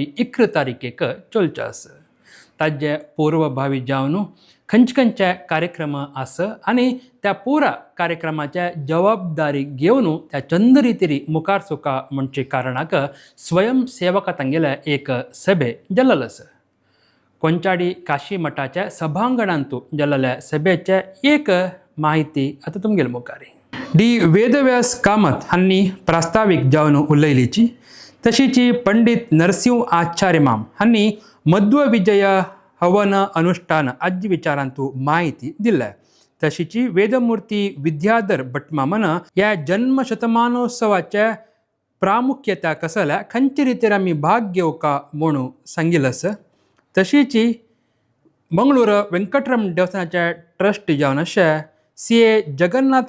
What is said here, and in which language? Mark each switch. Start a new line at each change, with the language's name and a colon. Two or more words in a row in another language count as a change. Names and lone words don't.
Konkani: 1 तारखेक चलचे आसा ताजे पूर्वभावी जावन खंयचे कार्यक्रम आसा आनी त्या पुरा कार्यक्रमाचे जबाबदारी घेवन त्या चंदरितिरी मुखार चुका म्हणचे कारणाक स्वयंसेवका तांगेले एक सभे जाल्लो आसा कोंचाडी काशी मठाच्या सभांगणांतू जाल्ल्या सभेचे एक माहिती आता तुमगेले मुखारी डी वेदव्यास कामत हांणी प्रास्ताविक जावन उलयलीची तशीची पंडित नरसिंह आचार्य माम हांणी मध्व विजय हवन अनुष्ठान आजी विचारांतू माहिती दिल्या तशीची वेदमूर्ती विद्याधर भटमामन ह्या जन्म शतमानोत्सवाचे प्रामुख्यता कसल्या खंयचे रितीर आमी भाग घेवका म्हणून सांगिल्लें आसा तशीची मंगळूर वेंकटरमण देवस्थानाचे ट्रस्टी जावन अशे CA जगन्नाथ